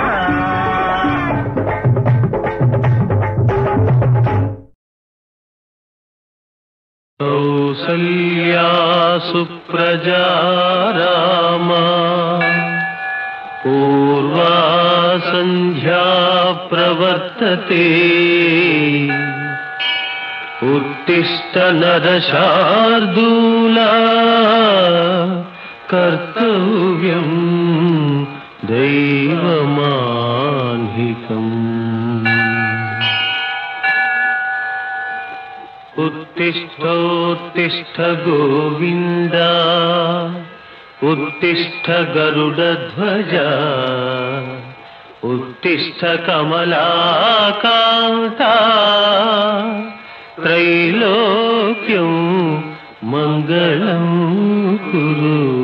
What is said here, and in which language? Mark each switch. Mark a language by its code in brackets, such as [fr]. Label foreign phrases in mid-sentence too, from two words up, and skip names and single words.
[sa] కౌసల్యా సుప్రజా రామా పూర్వా సంధ్యా ప్రవర్తతే ఉత్తిష్ట నరశార్దూలా కర్తవ్యం దైవమాన్హికం उत्तिष्ठोत्तिष्ठ गोविन्द उत्तिष्ठ गरुडध्वज उत्तिष्ठ कमलाकान्ता त्रैलोक्यं मङ्गलं कुरु